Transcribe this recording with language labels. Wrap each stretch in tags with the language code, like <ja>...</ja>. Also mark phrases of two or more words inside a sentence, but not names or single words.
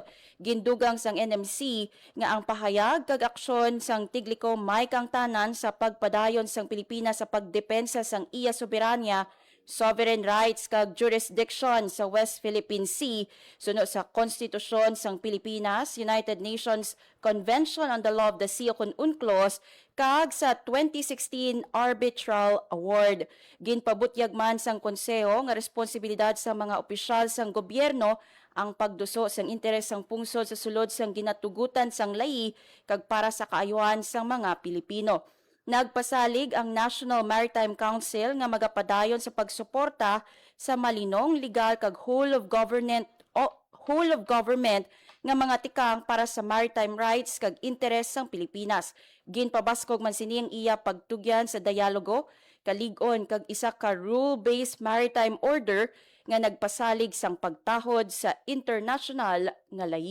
<hil>Gindugang sang NMC nga ang pahayag kag aksyon sang tigliko may kang tanan sa pagpadayon sang Pilipinas sa pagdepensa sang iya soberanya,</hil> <en>sovereign rights</en> <hil>kag jurisdiction sa West Philippine Sea suno sa Konstitusyon sang Pilipinas, United Nations Convention on the Law of the Sea o UNCLOS kag sa 2016 Arbitral Award. Ginpabutyag man sang konseho nga responsibilidad sa mga opisyal sang gobyerno ang pagduso sang interes sang pungsod sa sulod sang ginatugutan sang lahi kag para sa kaayuhan sang mga Pilipino. Nagpasalig ang National Maritime Council nga magapadayon sa pagsuporta sa malinong, legal kag</hil> <en>whole of government</en> <hil>nga mga tikang para sa</hil> <en>maritime rights</en> <hil>kag interes sang Pilipinas. Ginpabaskog man sining iya pagtugyan sa dialogo, kalig-on kag isa ka</hil> <en>rule-based maritime order</en> <hil>nga nagpasalig sang pagtahod sa international nga lahi.</hil>